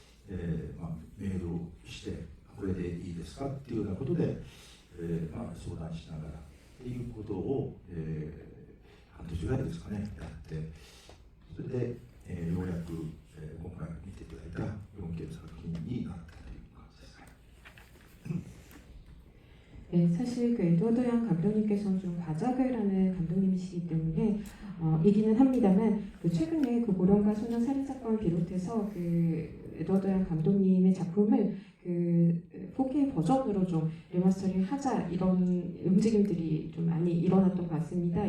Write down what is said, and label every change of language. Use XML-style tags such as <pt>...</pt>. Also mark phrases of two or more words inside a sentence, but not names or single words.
<ja>メールをしてこれでいいですかっていうようなことで、相談しながらっていうことを、半年ぐらいですかねやって、それで、ようやく、今回見ていただいた 4K 作品になったという感じです。</ja> <ko>네, 사실 그 에드워드 양 감독님께서는 좀 과작을 하는 감독님이시기 때문에 이기는 합니다만 그 최근에 그 고령과 소년 살인 사건을 비롯해서 그 에드워드 양 감독님의 작품을 그 4K 버전으로 좀 리마스터링 하자 이런 움직임들이 좀 많이 일어났던 것 같습니다.</ko>